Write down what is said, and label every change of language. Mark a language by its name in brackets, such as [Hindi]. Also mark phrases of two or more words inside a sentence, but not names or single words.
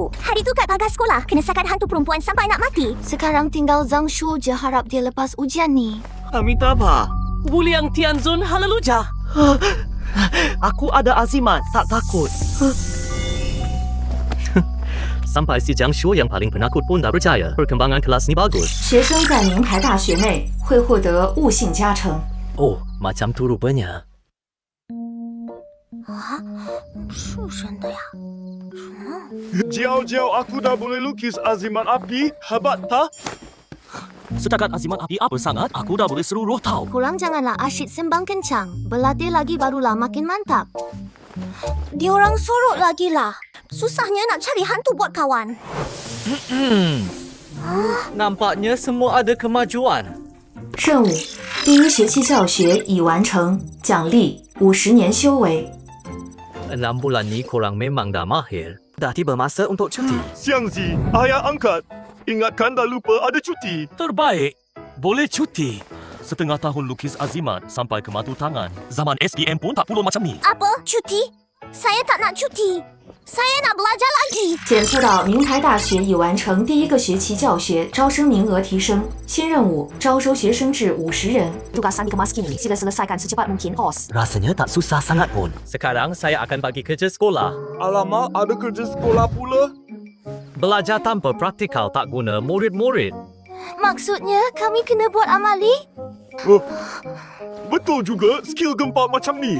[Malay] Hari tu kat pagar sekolah, kena sakat hantu perempuan sampai nak mati. Sekarang tinggal Zhang Shu je harap dia lepas ujian ni. Amitabha. Wuliang Tianzun haleluya. Aku ada azimat, tak takut. Sampai si Jiang Shu yang paling penakut pun dah percaya. Perkembangan kelas ni bagus. [Chinese] 学生在名牌大学内会获得悟性加成。 [Malay] Oh, macam tu rupanya. [Chinese] 是真的呀？ [Malay] Jauh-jauh aku dah boleh lukis azimat api. Hebat tak? Setakat azimat api apa sangat, aku dah boleh seru roh tau. Korang janganlah asyik sembang kencang. Berlatih lagi barulah makin mantap. Diorang sorok lagi lah. Susahnya nak cari hantu buat kawan. Nampaknya semua ada kemajuan. [Chinese] 任务：第一学期教学已完成，奖励50年修为。 [Malay] 6 bulan ni korang memang dah mahir. Dah tiba masa untuk cuti. Xiang Zi, ayah angkat. Ingatkan dah lupa ada cuti. Terbaik. Boleh cuti. Setengah tahun lukis azimat sampai ke matu tangan. Zaman SPM pun tak perlu macam ni. Apa? Cuti? Saya tak nak cuti. Saya nak belajar lagi. [Chinese] 检测到名牌大学已完成第一个学期教学，招生名额提升。新任务：招收学生至50人。 [Malay] Tugasan dikemas kini, sila selesaikan secepat mungkin, Os. Rasanya tak susah sangat pun. Sekarang saya akan bagi kerja sekolah. Alamak, ada kerja sekolah pula. Belajar tanpa praktikal tak guna murid-murid. Maksudnya kami kena buat amali? Betul juga, skill gempa macam ni.